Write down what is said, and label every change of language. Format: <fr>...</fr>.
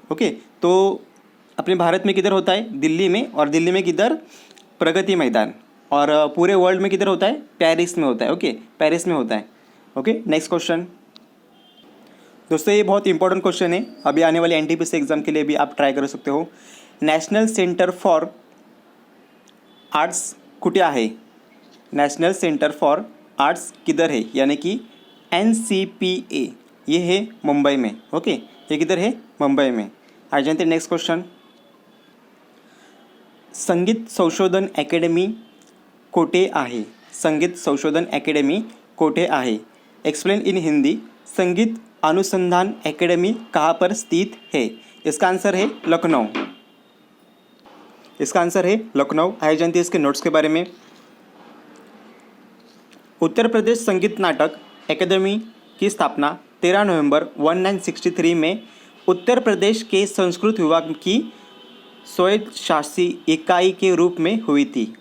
<hi>Okay, तो अपने भारत में किधर होता है? दिल्ली में। और दिल्ली में किधर? प्रगति मैदान। और पूरे वर्ल्ड में किधर होता है? पेरिस में होता है। ओके, पेरिस में होता है। Okay, next question. दोस्तों, ये बहुत इंपॉर्टेंट क्वेश्चन है, अभी आने वाले एनटीपीसी एग्जाम के लिए भी आप ट्राई कर सकते हो।</hi> <mr>नॅशनल सेंटर फॉर आर्ट्स कुठे आहे?</mr> <hi>नेशनल सेंटर फॉर आर्ट्स किधर है? यानी कि NCPA, ये है मुंबई में। ओके, ये किधर है? मुंबई में। आ जानते हैं नेक्स्ट क्वेश्चन।</hi> <mr>संगीत संशोधन अकेडमी कोठे आहे? संगीत संशोधन अकेडमी कोठे आहे?</mr> <en>Explain in Hindi.</en> <hi>संगीत अनुसंधान अकेडमी कहाँ पर स्थित है? इसका आंसर है लखनऊ। इसका आंसर है लखनऊ। आइए जानते हैं इसके नोट्स के बारे में। उत्तर प्रदेश संगीत नाटक अकेदमी की स्थापना 13 नवंबर 1963 में उत्तर प्रदेश के संस्कृत विभाग की स्वायत्तशासी इकाई के रूप में हुई थी।</hi>